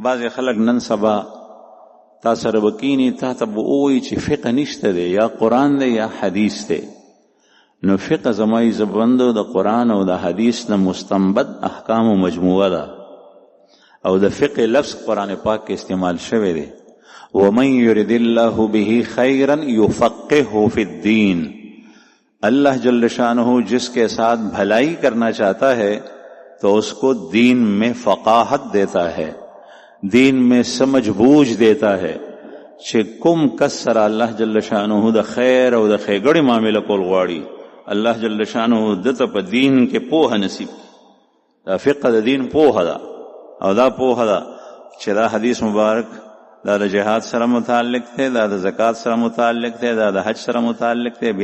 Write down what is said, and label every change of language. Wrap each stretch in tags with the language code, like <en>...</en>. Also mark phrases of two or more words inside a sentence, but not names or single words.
<ps>بعضې خلک نن سبا تا سره به کیني، تا ته به ووایي چې فقه نشته دی، یا قرآن دی یا حدیث دی. نو فقه زمای زبندو د قرآن او د حدیث د مستنبط احکام و مجموعه ده، او د فقه لفظ قرآن پاک کې استعمال شوی دی.</ps> <ar>ومن یرد الله به خیرا یفقهه فی الدین.</ar> <ur>اللہ جل شانہ جس کے ساتھ بھلائی کرنا چاہتا ہے تو اس کو دین میں فقاہت دیتا ہے، دین میں سمجھ بوجھ دیتا ہے.</ur> <ps>چې کوم کس سره الله جل شانہ د خیر او د ښېګړې معامله کول غواړي، الله جل شانہ دته په دین کې پوهه نصیب. دا فقه د دین پوهه ده، او دا پوهه ده چې دا حدیث مبارک دا د جهاد سره متعلق دی، دا د زکات سره متعلق دی، دا د حج سره متعلق دی.</ps>